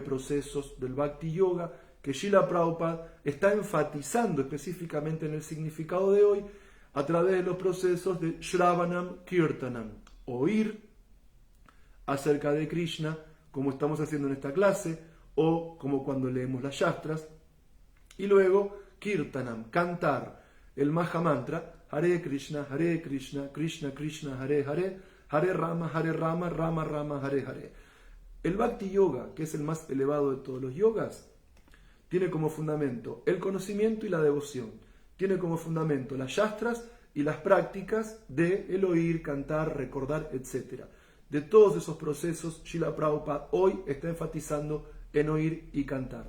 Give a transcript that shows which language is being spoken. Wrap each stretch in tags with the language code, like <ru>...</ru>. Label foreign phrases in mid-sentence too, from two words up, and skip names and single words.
<es>procesos del Bhakti Yoga que Srila Prabhupada está enfatizando específicamente en el significado de hoy a través de los procesos de</es> <sa>श्रवणम् कीर्तनम्,</sa> <es>oír acerca de Krishna, como estamos haciendo en esta clase, o como cuando leemos las Shastras, y luego Kirtanam, cantar el Mahamantra,</es> <sa>हरे कृष्ण कृष्ण कृष्ण हरे हरे हरे राम राम राम हरे हरे.</sa> <es>El Bhakti Yoga, que es el más elevado de todos los yogas, tiene como fundamento el conocimiento y la devoción. Tiene como fundamento las Shastras y las prácticas de el oír, cantar, recordar, etc. De todos esos procesos, Srila Prabhupada hoy está enfatizando en oír y cantar.</es>